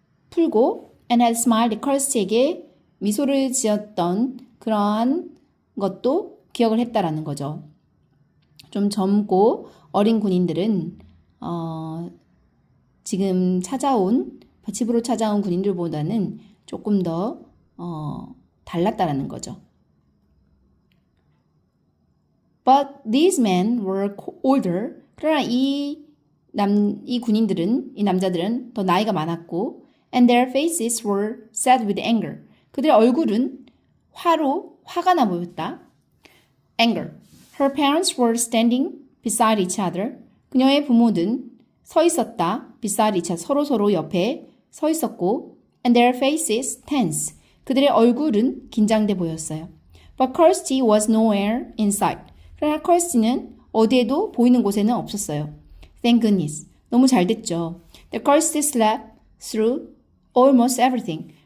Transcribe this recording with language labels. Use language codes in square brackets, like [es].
[ko] 풀고 [en] and had smiled at Kirsty [ko] 에게 미소를 지었던 그러한 것도 기억을 했다라는 거죠. 좀 젊고 어린 군인들은 지금 집으로 찾아온 군인들보다는 조금 더 달랐다라는 거죠. [en] But these men were older. [ko] 그러나 이 군인들은, 이 남자들은 더 나이가 많았고, [en] and their faces were set with anger. [ko] 그들의 얼굴은 화가 나 보였다. [en] Anger. Her parents were standing beside each other. [ko] 그녀의 부모는 서 있었다. [en] beside each other. [ko] 서로 옆에 서 있었고, [en] and their faces tense. [ko] 그들의 얼굴은 긴장돼 보였어요. [en] But Kirsty was nowhere in sight. [ko] 그러나 Kirsty는 어디에도 보이는 곳에는 없었어요. [en] Thank goodness. [ko] 너무 잘 됐죠. [en] The Kirsty slept through almost everything.